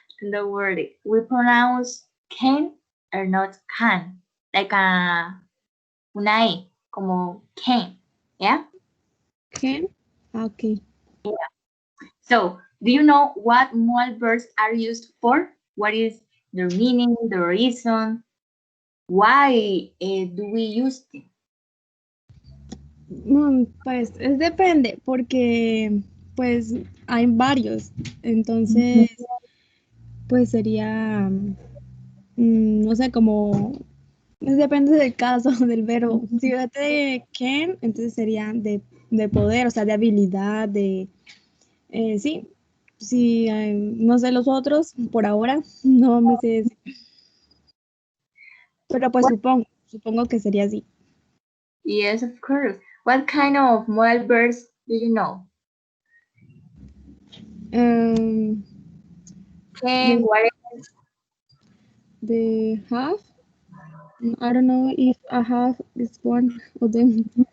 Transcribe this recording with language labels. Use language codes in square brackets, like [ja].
[en] the word we pronounce can or not can, like [es] una e, como [en] can. Yeah. Can? Okay. So, do you know what modal verbs are used for? What is their meaning, the reason? Why do we use them? [es] Pues es depende, porque pues hay varios. Entonces, pues sería, no sé, como, pues, depende del caso del verbo. Si de can, entonces sería de poder, o sea, de habilidad, sí. Si no sé los otros, por ahora, no me sé decir. Pero pues supongo que sería así. [en] Yes, of course. What kind of modal verbs do you know? Um, Can, the, what? the have, I don't know if I have this one of them.